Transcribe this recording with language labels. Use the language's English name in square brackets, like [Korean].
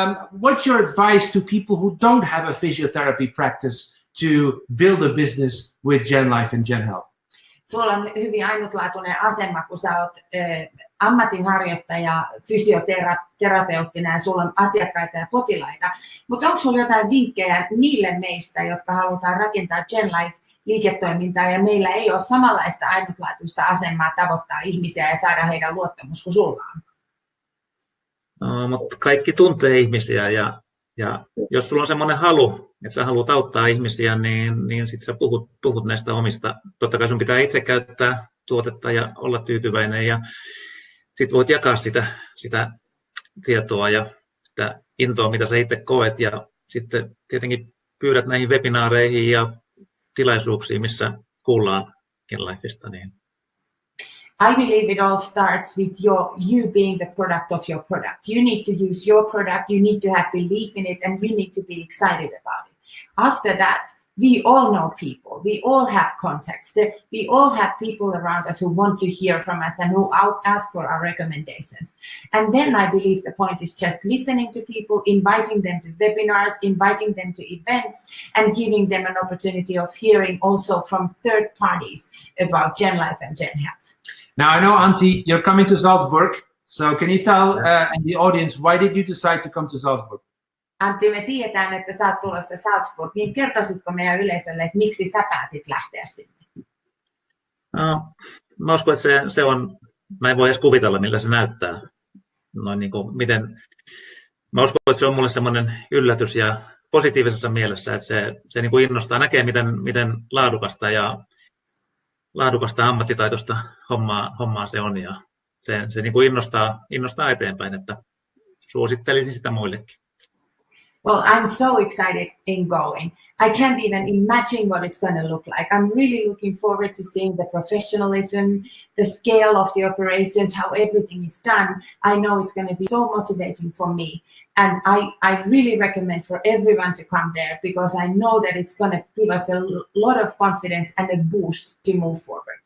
[English] What's your advice to people who don't have a physiotherapy practice to build a business with Gen Life and Gen Health? [Finnish] Sulla on hyvin ainutlaatuinen asema, kun sä oot ammatinharjoittaja, fysioterapeuttina ja sulla on asiakkaita ja potilaita. Mutta onko sulla jotain vinkkejä niille meistä, jotka halutaan rakentaa Gen Life-liiketoimintaa ja meillä ei ole samanlaista ainutlaatuista asemaa tavoittaa ihmisiä ja saada heidän luottamus kuin sulla on? No, mutta kaikki tuntee ihmisiä ja jos sulla on semmoinen halu, että sä haluat auttaa ihmisiä, niin sit sä puhut näistä omista. Totta kai sun pitää itse käyttää tuotetta ja olla tyytyväinen ja sit voit jakaa sitä tietoa ja sitä intoa, mitä sä itse koet ja sitten tietenkin pyydät näihin webinaareihin ja tilaisuuksiin, missä kuullaan Gen Lifesta. Niin. [English] I believe it all starts with you being the product of your product. You need to use your product, you need to have belief in it, and you need to be excited about it. After that, we all know people, we all have contacts, we all have people around us who want to hear from us and who ask for our recommendations. And then I believe the point is just listening to people, inviting them to webinars, inviting them to events, and giving them an opportunity of hearing also from third parties about Gen Life and Gen Health. Now, I know, Antti, you're coming to Salzburg. So can you tell the audience, why did you decide to come to Salzburg? [Finnish] Antti, me tiedetään, että sä oot tulossa Salzburg. Niin kertoisitko meidän yleisölle, että miksi sä päätit lähteä sinne? No, mä uskon, että se on, mä en voi edes kuvitella, millä se näyttää. Noin niin kuin, mä uskon, että se on mulle semmoinen yllätys ja positiivisessa mielessä, että se niin kuin innostaa, näkee miten laadukasta ja ammattitaitoista hommaa se on ja se niin kuin innostaa eteenpäin, että suosittelisin sitä muillekin. [English] Well, I'm so excited in going. I can't even imagine what it's going to look like. I'm really looking forward to seeing the professionalism, the scale of the operations, how everything is done. I know it's going to be so motivating for me. And I really recommend for everyone to come there because I know that it's going to give us a lot of confidence and a boost to move forward.